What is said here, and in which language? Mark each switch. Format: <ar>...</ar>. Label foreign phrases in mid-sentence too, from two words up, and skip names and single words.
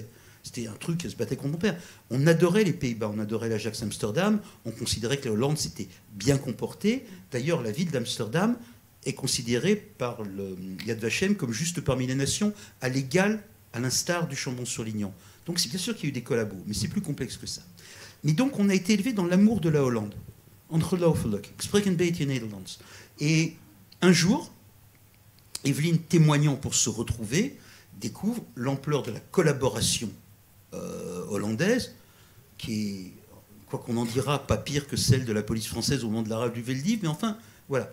<fr>C'était un truc qui se battait contre mon père. On adorait les Pays-Bas, on adorait l'Ajax Amsterdam, on considérait que la Hollande s'était bien comportée. D'ailleurs, la ville d'Amsterdam est considérée par le Yad Vashem comme juste parmi les nations, à l'égal, à l'instar du Chambon-sur-Lignon. Donc c'est bien sûr qu'il y a eu des collabos, mais c'est plus complexe que ça. Mais donc, on a été élevé dans l'amour de la Hollande.</fr> <nl>Ongelooflijk. Ik spreek een beetje Nederlands.</nl> <fr>Et un jour, Evelyne, témoignant pour se retrouver, découvre l'ampleur de la collaboration hollandaise, qui est, quoi qu'on en dira, pas pire que celle de la police française au moment de la rafle du Veldiv, mais enfin, voilà.</fr>